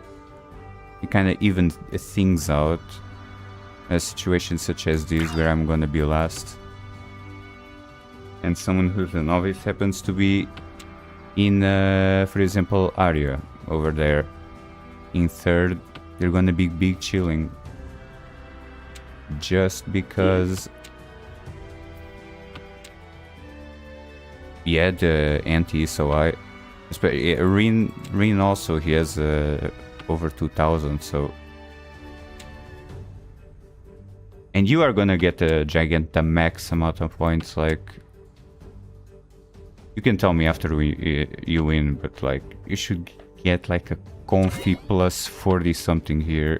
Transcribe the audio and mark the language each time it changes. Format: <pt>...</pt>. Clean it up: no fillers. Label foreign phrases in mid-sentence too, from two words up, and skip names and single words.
<en>It kind of even things out. A situation such as this where I'm gonna be last, and someone who's a novice happens to be in, for example, Aria over there in third, they're gonna be big chilling just because. Yeah, the anti-SOI. Rin also, he has over 2000, so. And you are gonna get a Gigantamax amount of points, like. You can tell me after you win, but like, you should get like a comfy plus 40 something here.</en>